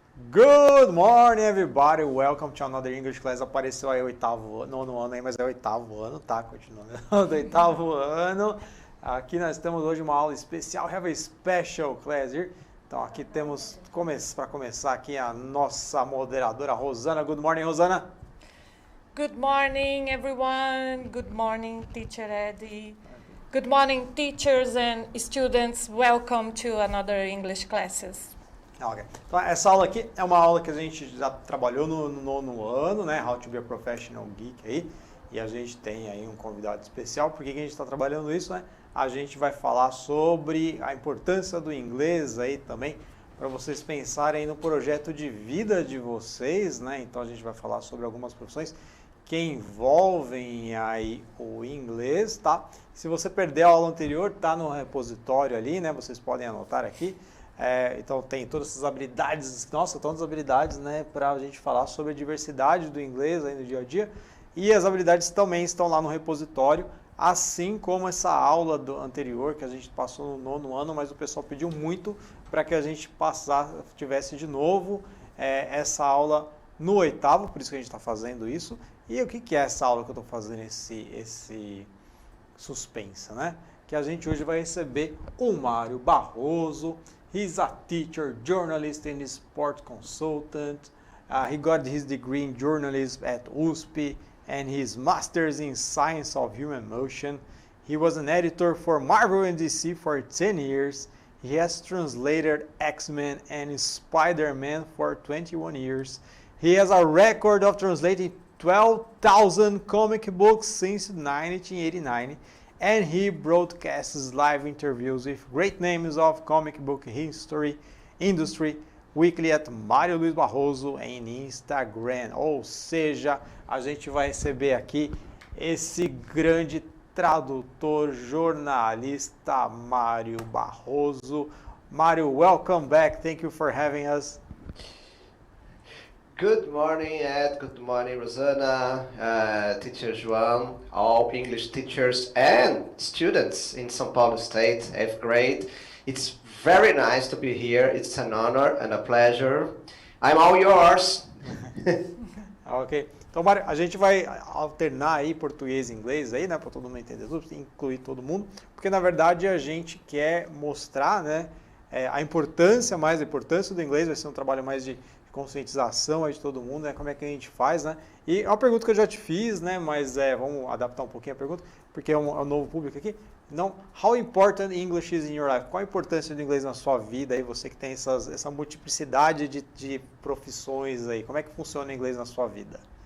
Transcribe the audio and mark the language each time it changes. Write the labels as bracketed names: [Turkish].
[English] Good morning, everybody. Welcome to another English class. [Portuguese] Apareceu aí nono ano aí, mas é o oitavo ano, tá? Continuando. Do oitavo ano. Aqui nós temos hoje uma aula especial. [English] Have a special class here. [Portuguese] Então aqui temos, para começar aqui, a nossa moderadora Rosana. [English] Good morning, Rosana. Good morning, everyone. Good morning, Teacher Eddie. Good morning, teachers and students. Welcome to another English classes. Okay. [Portuguese] Então essa aula aqui é uma aula que a gente já trabalhou no nono ano, né? [English] How to be a Professional Geek [Portuguese] aí. E a gente tem aí um convidado especial. Por que a gente está trabalhando isso, né? A gente vai falar sobre a importância do inglês aí também, para vocês pensarem no projeto de vida de vocês, né? Então a gente vai falar sobre algumas profissões que envolvem aí o inglês, tá? Se você perder a aula anterior, tá no repositório ali, né? Vocês podem anotar aqui. Então tem todas essas habilidades, nossa, todas as habilidades, né, para a gente falar sobre a diversidade do inglês aí no dia a dia. E as habilidades também estão lá no repositório, assim como essa aula anterior que a gente passou no nono ano, mas o pessoal pediu muito para que a gente tivesse de novo essa aula no oitavo, por isso que a gente está fazendo isso. E o que é essa aula que eu estou fazendo, esse suspense, né? Que a gente hoje vai receber o Mário Barroso. [English] He's a teacher, journalist, and sport consultant. He got his degree in journalism at USP and his master's in science of human motion. He was an editor for Marvel and DC for 10 years. He has translated X-Men and Spider-Man for 21 years. He has a record of translating 12,000 comic books since 1989. And he broadcasts live interviews with great names of comic book industry weekly at Mário Luiz Barroso em Instagram. [Portuguese] Ou seja, a gente vai receber aqui esse grande tradutor, jornalista Mário Barroso. [English] Mário, welcome back. Thank you for having us. Good morning, Ed. Good morning, Rosana, Teacher João, all English teachers and students in São Paulo State, 8th grade. It's very nice to be here. It's an honor and a pleasure. I'm all yours. Ok. [Portuguese] Então, Mário, a gente vai alternar aí português e inglês aí, né, para todo mundo entender tudo, incluir todo mundo, porque na verdade a gente quer mostrar, né, a importância do inglês. Vai ser um trabalho mais de conscientização aí de todo mundo, né? Como é que a gente faz, né? E é uma pergunta que eu já te fiz, né? Mas vamos adaptar um pouquinho a pergunta, porque é um novo público aqui. [English] Então, how important English is in your life? [Portuguese] Qual a importância do inglês na sua vida aí? Você que tem essa multiplicidade de profissões aí, como é que funciona o inglês na sua vida?